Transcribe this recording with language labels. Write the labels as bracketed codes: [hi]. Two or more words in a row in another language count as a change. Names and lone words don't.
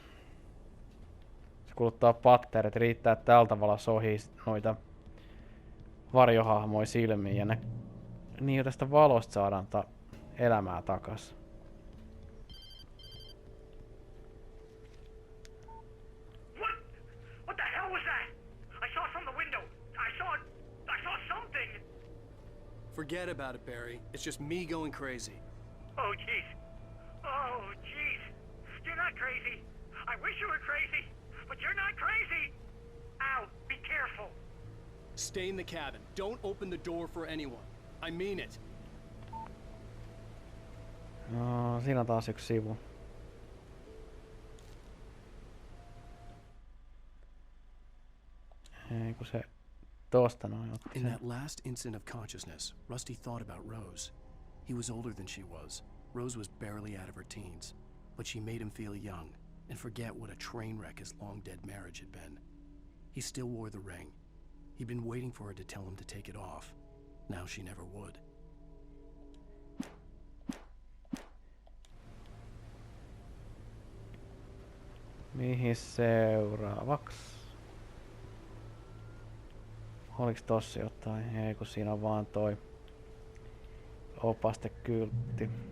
[fi] Se kuluttaa patterit. Riittää, että tällä tavalla sohii noita varjohahmoja silmiin. Ja niin jo tästä valosta saadaan elämää takas. [en] What the hell was that? I saw it from the window. I saw something. Forget about it, Barry. It's just me going crazy. Oh, jeez. Oh, jeez. You're not crazy. I wish you were crazy, but you're not crazy. Ow, be careful. Stay in the cabin. Don't open the door for anyone. I mean it. [fi] No, siinä on taas yksi sivu. Ei kun se tosta noin otti. [en] In that last instant of consciousness, Rusty thought about Rose. He was older than she was. Rose was barely out of her teens, but she made him feel young and forget what a train wreck his long-dead marriage had been. He still wore the ring. He'd been waiting for her to tell him to take it off. Now she never would. [fi] Mihin seuraavaksi? Oliks tossa jotain? Ei, kun siinä on vaan toi opastekyltti.